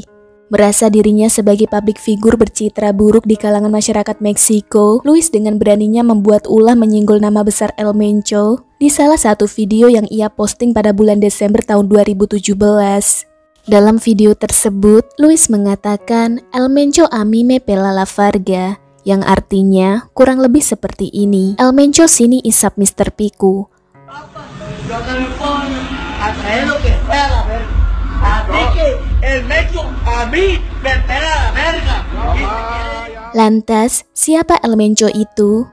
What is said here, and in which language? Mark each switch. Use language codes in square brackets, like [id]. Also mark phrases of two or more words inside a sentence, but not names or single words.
[id] Merasa dirinya sebagai publik figur bercitra buruk di kalangan masyarakat Meksiko, Luis dengan beraninya membuat ulah menyinggol nama besar El Mencho di salah satu video yang ia posting pada bulan Desember tahun 2017. Dalam video tersebut, Luis mengatakan El Mencho [es] a mí me pela la verga, [id] yang artinya kurang lebih seperti ini. El Mencho sini isap Mr. Piku. Lantas, siapa El Mencho itu?